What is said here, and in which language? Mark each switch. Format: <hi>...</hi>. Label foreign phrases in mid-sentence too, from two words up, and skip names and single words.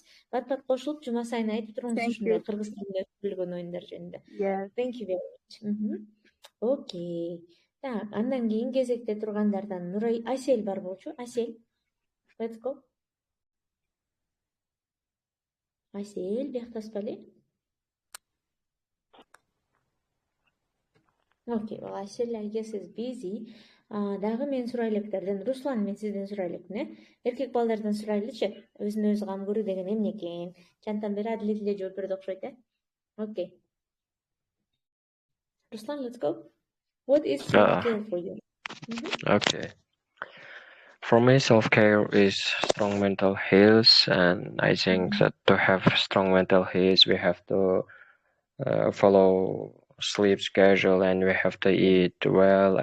<ky>Бат-бат кошулуп, жума сайын айтып туруңуз ушундай кыргыз тилинде өтүлгөн оюндар жөнүндө.</ky> <en>Yeah. Thank you very much. Okay.</en> <ky>Так, андан кийин кезекте тургандардан Нурай Асель бар болчу. Асель.</ky> <en>Let's go.</en> <ky>Асель, бияктаспалы?</ky> <en>Okay, well, Asil, I guess, is busy.</en> <ky>Дагы мен сурайлыктардан, Руслан, мен сизден сурайлыкмын, э? Эркек балдардан сурайлычы, өзүнө өзү кам көрүү деген эмне экен? Чантан бери адилет эле жооп берди окшойт, э?</ky> <en>Okay. Ruslan, let's go. What is self-care for you? Okay. For me, self-care is strong mental health, and I think that to have strong mental health, we have to follow sleep schedule, and we have to eat well.</en>